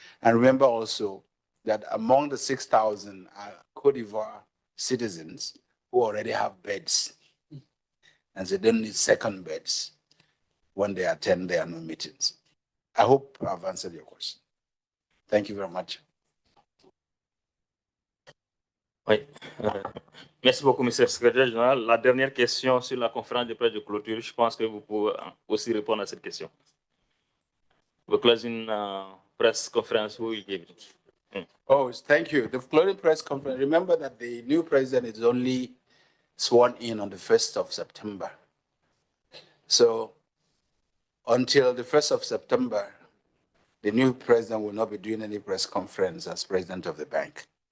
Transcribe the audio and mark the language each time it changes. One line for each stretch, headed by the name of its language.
English: And remember also that among the 6,000 are Cote d'Ivoire citizens who already have beds, and they don't need second beds when they attend their annual meetings. I hope I've answered your question. Thank you very much.
French: Oui. Merci beaucoup, Monsieur le Secrétaire général. La dernière question sur la conférence de presse de clôture, je pense que vous pouvez aussi répondre à cette question.
English: The closing press conference, who will give it? Oh, thank you. The closing press conference, remember that the new president is only sworn in on the 1st of September. So until the 1st of September, the new president will not be doing any press conference as president of the bank.